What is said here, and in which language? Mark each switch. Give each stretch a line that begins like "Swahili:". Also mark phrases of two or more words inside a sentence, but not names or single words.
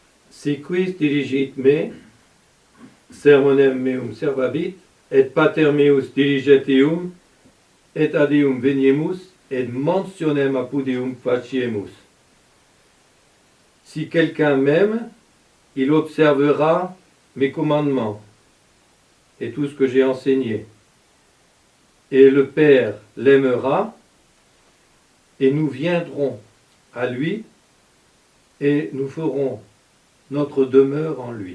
Latin: Si quis dirigit me, sermonem meum servabit, et pater meus diriget eum, et ad eum veniemus, et mentionem apud eum faciemus.
French: Si quelqu'un m'aime, il observera mes commandements et tout ce que j'ai enseigné. Et le Père l'aimera, et nous viendrons à lui, et nous ferons notre demeure en lui.